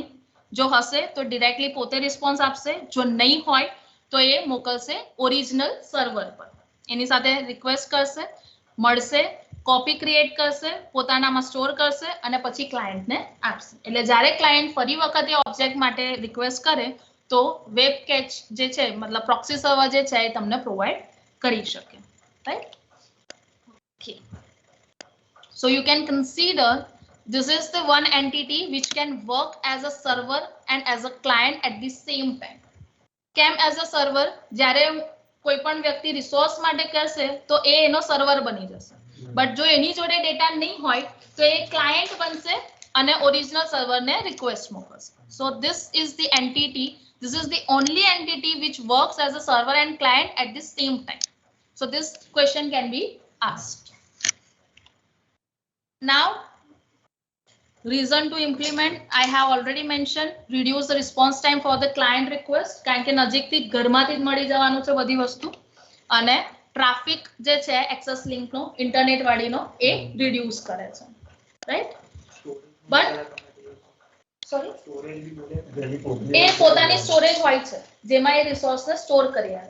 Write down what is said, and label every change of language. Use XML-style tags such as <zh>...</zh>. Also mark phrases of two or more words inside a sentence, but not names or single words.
<gu>જો હશે તો ડિરેક્ટલી પોતે રિસ્પોન્સ આપશે, જો નહીં હોય તો એ મોકલશે</gu> <en>original server</en> <gu>પર, એની સાથે રિક્વેસ્ટ કરશે, મળશે, કોપી ક્રિએટ કરશે, પોતાનામાં સ્ટોર કરશે અને પછી ક્લાયન્ટને આપશે. એટલે જ્યારે ક્લાયન્ટ ફરી વખતે ઓબ્જેક્ટ માટે રિક્વેસ્ટ કરે તો</gu> <en>web cache</en> <gu>જે છે, મતલબ</gu> <en>proxy server</en> <gu>જે છે એ તમને પ્રોવાઈડ કરી શકે, રાઈટ? ઓકે,</gu> <en>so you can consider this is the one entity which can work as a server and as a client at the same time. કેમ as a server?</en> <gu>જ્યારે કોઈ પણ વ્યક્તિ રિસોર્સ માટે કરશે તો એ એનો સર્વર બની જશે. બટ જો એની જોડે ડેટા નહીં હોય તો એ ક્લાયન્ટ બનશે અને ઓરિજિનલ સર્વરને રિક્વેસ્ટ મોકલશે.</gu> <en>So this is the entity, this is the only entity which works as a server and client at the same time. So this question can be asked. Now, reason to implement, I have already mentioned, reduce the response time for the client request,</en> <gu>કારણ કે નજીકથી ઘરમાંથી જ મળી જવાનું છે બધી વસ્તુ, અને ટ્રાફિક જે છે એક્સેસ લિંકનો ઇન્ટરનેટ વાળીનો એ રિડ્યુસ કરે છે, રાઈટ?</gu> <en>but sorry,</en> <gu>એ પોતાની સ્ટોરેજ હોય છે જેમાં એ રિસોર્સને સ્ટોર કરી આવે.</gu>